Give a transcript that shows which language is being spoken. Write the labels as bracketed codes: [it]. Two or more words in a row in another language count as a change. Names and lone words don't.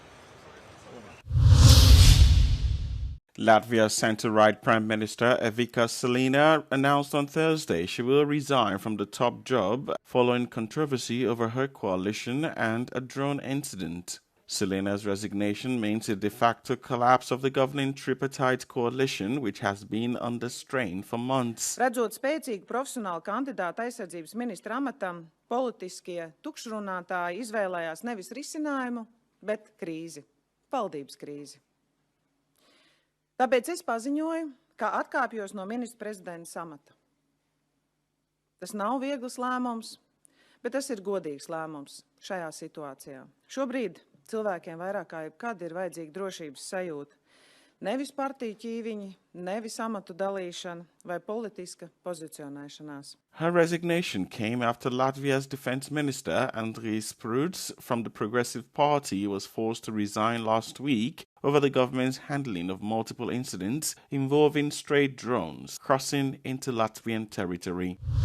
[en] Latvia's centre-right Prime Minister Evika Selina announced on Thursday she will resign from the top job following controversy over her coalition and a drone incident. Selina's resignation means a de facto collapse of the governing tripartite coalition, which has been under strain for months. [lv] Redzot spēcīgu profesionālu kandidātu aizsardzības ministra amatam, politiskie tukšrunātāji izvēlējās nevis risinājumu, bet krīzi, valdības krīzi. Tāpēc es paziņoju, ka atkāpjos no ministra prezidenta amata. Tas nav viegls lēmums, bet tas ir godīgs lēmums šajā situācijā. Šobrīd cilvēkiem vairāk kā jebkad ir vajadzīga drošības sajūta. Nevis partiju ķīviņi, nevis amatu dalīšana vai politiska pozicionēšanās. [en] Her resignation came after Latvia's defense minister, Andris Pruds, from the Progressive Party, was forced to resign last week over the government's handling of multiple incidents involving stray drones crossing into Latvian territory.